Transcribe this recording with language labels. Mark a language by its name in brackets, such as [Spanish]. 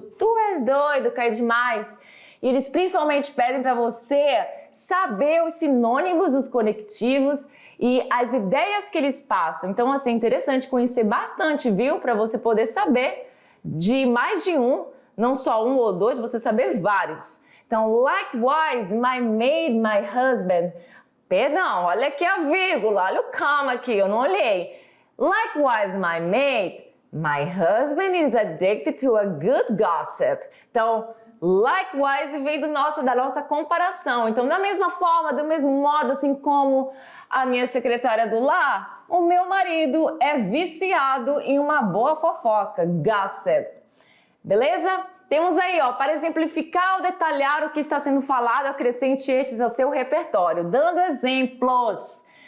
[Portuguese] Tu é doido, cai demais. E eles principalmente pedem para você saber os sinônimos dos conectivos e as ideias que eles passam. Então, assim, é interessante conhecer bastante, viu? Para você poder saber de mais de um, não só um ou dois, você saber vários. Então, [English] likewise, my maid, my husband. [Portuguese] Perdão, olha aqui a vírgula, olha o comma aqui, eu não olhei. [English] Likewise, my maid, my husband is addicted to a good gossip. [Portuguese] Então, likewise vem da nossa comparação. Então, da mesma forma, do mesmo modo, assim como a minha secretária do lar, o meu marido é viciado em uma boa fofoca, gossip. Beleza? Temos aí, ó, para exemplificar ou detalhar o que está sendo falado, acrescente estes ao seu repertório, dando exemplos.